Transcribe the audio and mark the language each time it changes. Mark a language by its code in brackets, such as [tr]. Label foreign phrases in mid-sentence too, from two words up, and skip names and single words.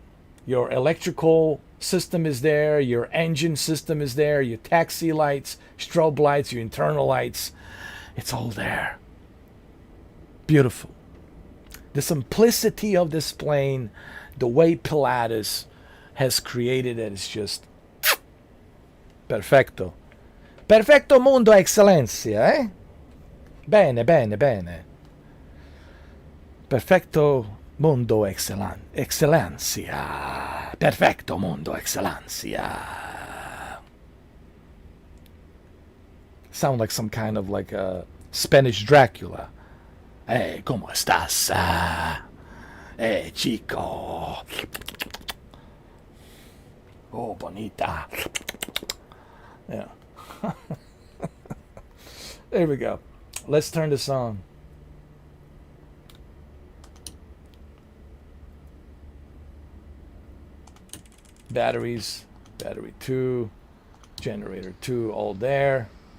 [en] Your electrical system is there, your engine system is there, your taxi lights, strobe lights, your internal lights. It's all there. Beautiful. The simplicity of this plane, the way Pilatus has created it is just perfecto. [es] Perfecto mundo excellencia, eh? [it] Bene, bene, bene. [es] Perfecto mundo excellencia. Perfecto mundo excellencia. [en] Sound like some kind of like a Spanish Dracula. [es] Hey, ¿cómo estás? Hey, chico. Oh, bonita. [en] Yeah. There we go. Let's turn this on. Batteries, battery 2, generator 2, all there.